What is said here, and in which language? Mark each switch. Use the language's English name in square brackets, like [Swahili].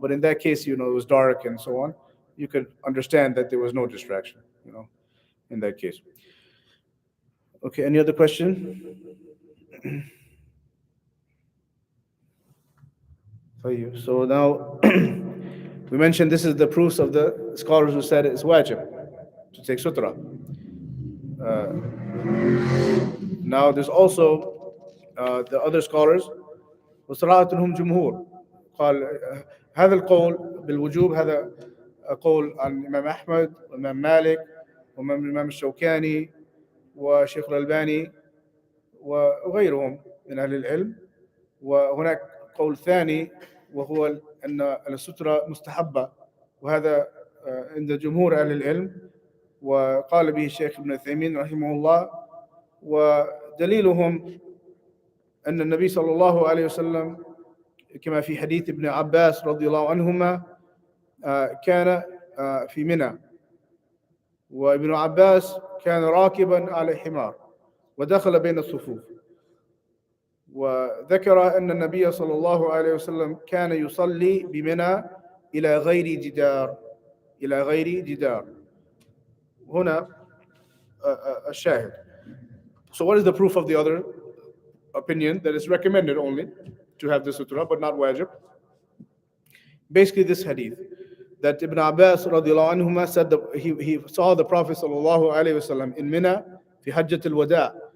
[English] But in that case, it was dark and so on. You could understand that there was no distraction, in that case. Okay, any other question? So now we mentioned this is the proofs of the scholars who said it's wajib to take sutra. Now there's also the other scholars [Arabic] وصراحة هم جمهور قال هذا القول بالوجوب، هذا قول عن الإمام أحمد والإمام مالك والإمام الشوكاني وشيخ الألباني وغيرهم من أهل العلم. وهناك قول ثاني وهو أن السترة مستحبة، وهذا عند جمهور أهل العلم، وقال به الشيخ ابن عثيمين رحمه الله. ودليلهم أن النبي صلى الله عليه وسلم كما في حديث ابن عباس رضي الله عنهما كان في منى، وابن عباس كان راكبا على حمار ودخل بين الصفوف، وذكر أن النبي صلى الله عليه وسلم كان يصلي بمنى إلى غير جدار، إلى غير جدار. هنا الشاهد. [English] So what is the proof of the other opinion, that it's recommended only to have the sutra but not wajib? basically this hadith, that Ibn Abbas radiallahu anhuma said that he saw the Prophet sallallahu alaihi wasallam in Mina fi Hajjat al-Wada.